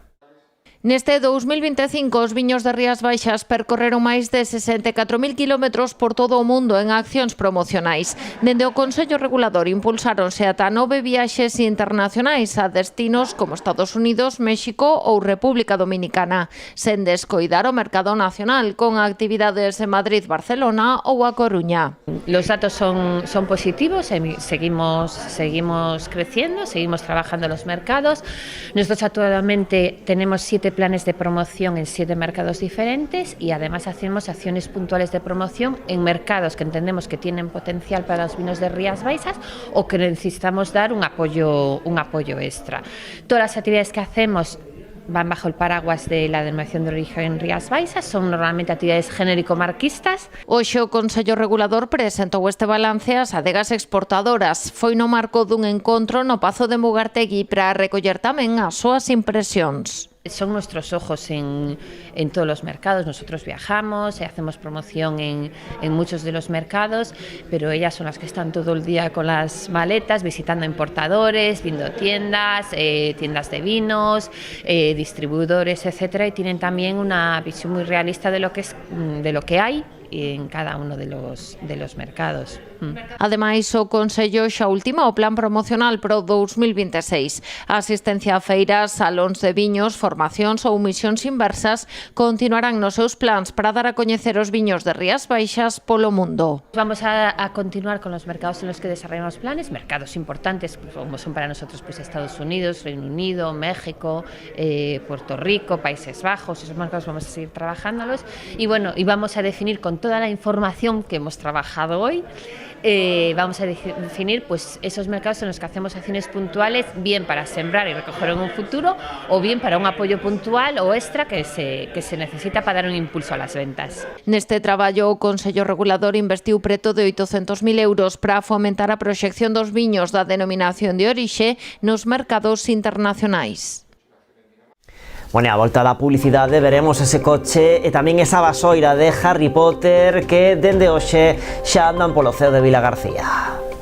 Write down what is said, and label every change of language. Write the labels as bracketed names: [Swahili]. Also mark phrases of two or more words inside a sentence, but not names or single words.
[Galician] Neste 2025, os viños de Rías Baixas percorreron máis de 64.000 kilómetros por todo o mundo en accións promocionais. Dende o Consello Regulador impulsáronse ata 9 viaxes internacionais a destinos como Estados Unidos, México ou República Dominicana, sen descoidar o mercado nacional, con actividades en Madrid, Barcelona ou A Coruña. [Spanish] Los datos son positivos, seguimos creciendo, seguimos trabajando en los mercados. Nosotros actualmente tenemos 7 planes de promoción en 7 mercados diferentes y además hacemos acciones puntuales de promoción en mercados que entendemos que tienen potencial para los vinos de Rías Baixas o que necesitamos dar un apoyo extra. Todas las actividades que hacemos van bajo el paraguas de la denominación de origen Rías Baixas, son normalmente actividades genérico-marquistas. [Galician] Hoxe o Consello Regulador presentou este balance ás adegas exportadoras. Foi no marco dun encontro no Pazo de Mugartegui para recoller tamén as súas impresións. [Spanish] Son nuestros ojos en todos los mercados. Nosotros viajamos, hacemos promoción en muchos de los mercados, pero ellas son las que están todo el día con las maletas, visitando importadores, viendo tiendas, tiendas de vinos, distribuidores, etcétera, y tienen también una visión muy realista de lo que hay en cada uno de los mercados. [Galician] Ademais, o Consello xa ultima o plan promocional pro 2026. A asistencia a feiras, salóns de viños, formacións ou misións inversas continuarán nos seus plans para dar a coñecer os viños de Rías Baixas polo mundo. [Spanish] Vamos a continuar con los mercados en los que desarrollamos planes, mercados importantes como son para nosotros pues Estados Unidos, Reino Unido, México, Puerto Rico, Países Bajos. Esos mercados vamos a seguir trabajándolos y vamos a definir con toda la información que hemos trabajado hoy. Vamos a definir pues esos mercados en los que hacemos acciones puntuales, bien para sembrar y recoger en un futuro o bien para un apoyo puntual o extra que se necesita para dar un impulso a las ventas. [Galician] Neste traballo, o Consello Regulador investiu preto de 800.000 euros para fomentar a proxección dos viños da denominación de orixe nos mercados internacionais. Bueno, a volta da publicidade veremos ese coche e tamén esa vasoira de Harry Potter que dende hoxe xa andan polo ceo de Vilagarcía.